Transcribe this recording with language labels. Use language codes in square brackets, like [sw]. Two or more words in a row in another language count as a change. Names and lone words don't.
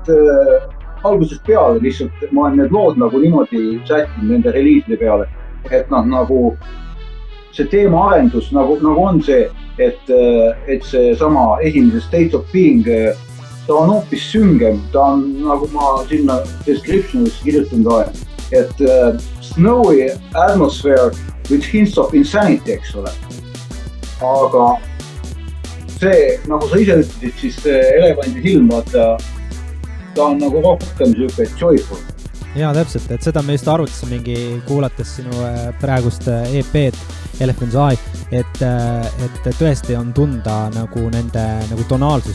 [et] algusest peale, lihtsalt ma olen need lood nagu niimoodi sättinud nende reliiside peale, et nagu see teema arendus nagu on see, et see sama esimese State of Being, ta on hoopis süngem, ta on nagu ma sinna descriptionis kirjutan ka, et [en] snowy atmosphere with hints of insanity, [et] eks ole. Aga see, nagu sa ise ütlesid, siis elevandi silm, vaata, ta on nagu rohkem siuke joyful. Jaa, täpselt, et seda me just arutasime mingi kuulates sinu praegust EP-d Elephant's Eye, et tõesti on tunda nagu nende nagu tonaalsust